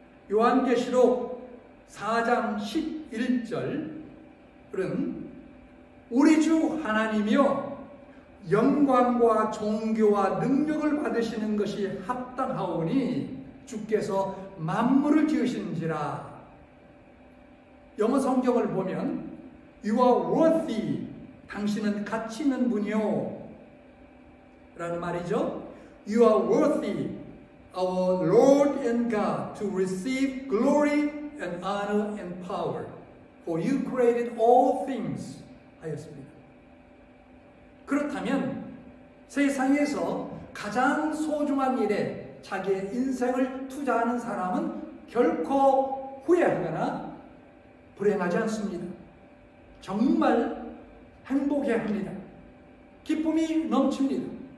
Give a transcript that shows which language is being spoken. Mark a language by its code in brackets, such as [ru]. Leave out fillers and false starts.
[ko] 요한계시록 4장 11절은 우리 주 하나님이여 영광과 존귀와 능력을 받으시는 것이 합당하오니 주께서 만물을 지으신지라. 영어 성경을 보면 [en] You are worthy, [ko] 당신은 가치 있는 분이요. 라는 말이죠. [en] You are worthy, our Lord and God, to receive glory and honor and power, for you created all things [ko] 하였습니다. 그렇다면 세상에서 가장 소중한 일에 자기의 인생을 투자하는 사람은 결코 후회하거나 불행하지 않습니다. 정말 행복해합니다. 기쁨이 넘칩니다.